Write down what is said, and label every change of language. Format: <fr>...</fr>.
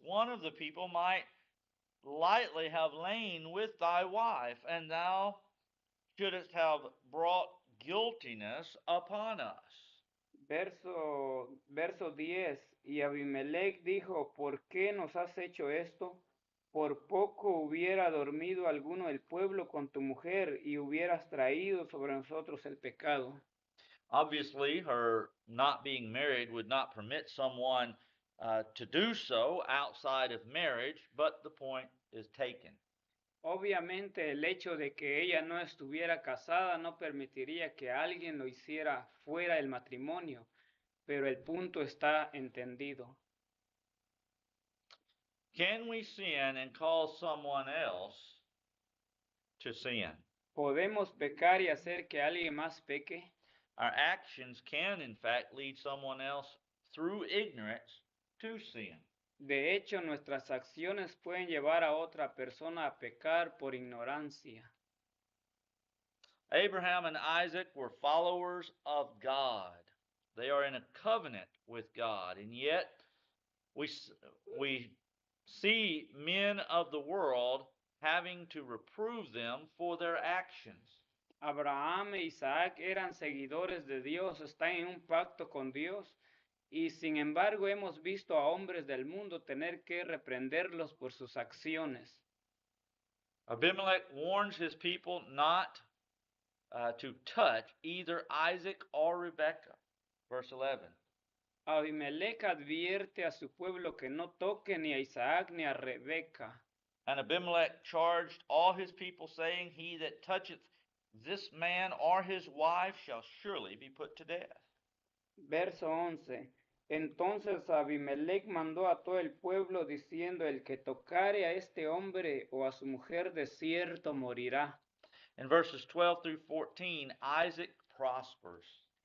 <en>One of the people might lightly have lain with thy wife, and thou shouldst have brought guiltiness upon us.</en> <es>Verso 10, y Abimelech dijo, ¿por qué nos has hecho esto? Por poco hubiera dormido alguno del pueblo con tu mujer y hubieras traído sobre nosotros el pecado.</es> <en>Obviously, her not being married would not permit someone to do so outside of marriage, but the point is taken.</en> <es>Obviamente el hecho de que ella no estuviera casada no permitiría que alguien lo hiciera fuera del matrimonio, pero el punto está entendido.</es> <en>Can we sin and cause someone else to sin?</en> <es>¿Podemos pecar y hacer que alguien más peque?</es> <en>Our actions can, in fact, lead someone else through ignorance to sin.</en> <es>De hecho, nuestras acciones pueden llevar a otra persona a pecar por ignorancia.</es> <en>Abraham and Isaac were followers of God. They are in a covenant with God, and yet we see men of the world having to reprove them for their actions.</en> <es>Abraham e Isaac eran seguidores de Dios, están en un pacto con Dios, y sin embargo hemos visto a hombres del mundo tener que reprenderlos por sus acciones.</es> <en>Abimelech warns his people not to touch either Isaac or Rebekah. Verse 11.</en> <es>Abimelech advierte a su pueblo que no toque ni a Isaac ni a Rebeca.</es> <en>And Abimelech charged all his people, saying, He that toucheth this man or his wife shall surely be put to death.</en> <es>Verso 11. Entonces Abimelech mandó a todo el pueblo diciendo, el que tocare a este hombre o a su mujer de cierto morirá.</es> <en>In verses 12 through 14, Isaac prospers.</en>